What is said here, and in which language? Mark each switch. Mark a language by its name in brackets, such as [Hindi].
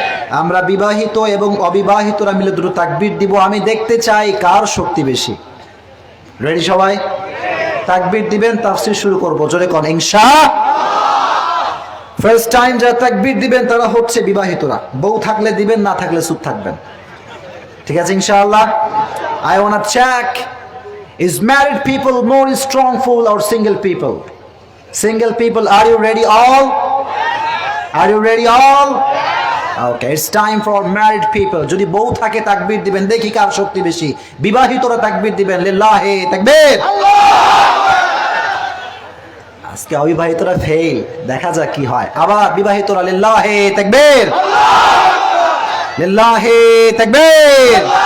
[Bangla] আমরা বিবাহিত এবং অবিবাহিতরা মিলে দুটো তাকবীর দিব। আমি দেখতে চাই কার শক্তি বেশি। রেডি সবাই? তাকবীর দিবেন, তাফসীর শুরু করব। জোরে কোন ইনশাআল্লাহ। ফার্স্ট টাইম যারা তাকবীর দিবেন তারা হচ্ছে বিবাহিতরা। বউ থাকলে দিবেন, না থাকলে চুপ থাকবেন। ঠিক আছে ইনশাআল্লাহ? [English] I wanna check, is married people more strongful or single people? Single people, are you ready all? Are you ready all? Okay, it's time for married people. [Bangla] যদি বউ থাকে তাকবীর দিবেন, দেখি কার শক্তি বেশি। বিবাহিতরা তাকবীর দিবেন, লিল্লাহি তাকবীর। আজকে অবিবাহিতরা ফেল, দেখা যাক কি হয়। আবার বিবাহিতরা, লিল্লাহি তাকবীর, লিল্লাহি তাকবীর।